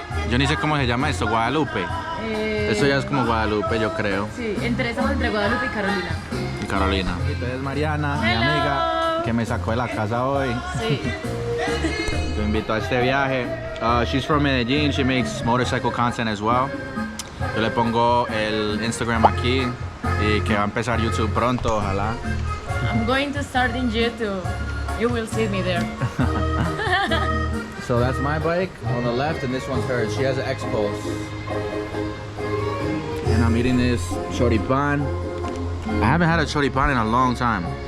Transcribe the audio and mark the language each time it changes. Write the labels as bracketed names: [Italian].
[Spanish] Yo ni sé cómo se llama esto, Guadalupe. Esto ya es como Guadalupe, yo creo. Sí, estamos entre Guadalupe y Carolina. Y Carolina. Esta es Mariana, mi [English] Hello. [Spanish] amiga, que me sacó de la casa hoy. Sí. Te invito a este viaje. [English] She's from Medellín. She makes motorcycle content as well. [Spanish] Yo le pongo el Instagram aquí y que va a empezar YouTube pronto, ojalá. [English] I'm going to start in YouTube. You will see me there. So that's my bike on the left, and this one's hers. She has an X-Pulse. And I'm eating this choripan. I haven't had a choripan in a long time.